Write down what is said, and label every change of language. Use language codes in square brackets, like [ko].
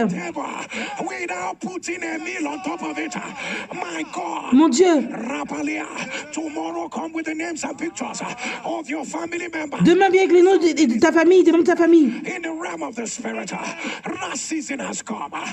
[en] Table without putting a meal on top of it. My God. [fr] Mon Dieu, Rapalia. [en] Tomorrow come with the names and pictures of your family members. [fr] demain viens avec les noms de ta famille, des membres de ta famille. [en] In the realm of the spirit, that season has come.